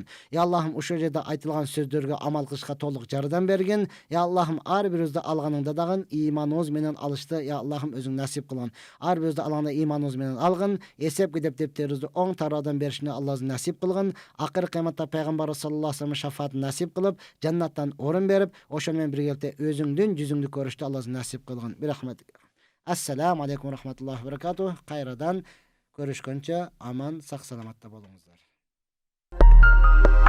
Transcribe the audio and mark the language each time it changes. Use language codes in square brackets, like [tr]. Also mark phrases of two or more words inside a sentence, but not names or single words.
[ky] Я Аллахым, ушул жерде айтылган сөздөргө амал кылышка толук жардам бергин. Я Аллахым, ар бирибизди алганыңда дагы иманыбыз менен алышты, я Аллахым, өзүң насип кылгын. Ар бирибизди алганда иманыбыз менен алгын, эсеп китеп дептерибизди оң тарабынан беришине Алла өзү насип кылгын. Акыркы кыяматта пайгамбар [ar] صلى الله عليه وسلم [ky] шафаатын насип кылып, жаннаттан орун берип, ошол менен биргеликте өзүңдүн жүзүңдү көрүштү Алла өзү насип кылгын. Бирахмет. [ar] السلام عليكم ورحمة الله وبركاته. [ky] Кайрадан көрүшкөнчө аман, сак саламатта болуңуздар.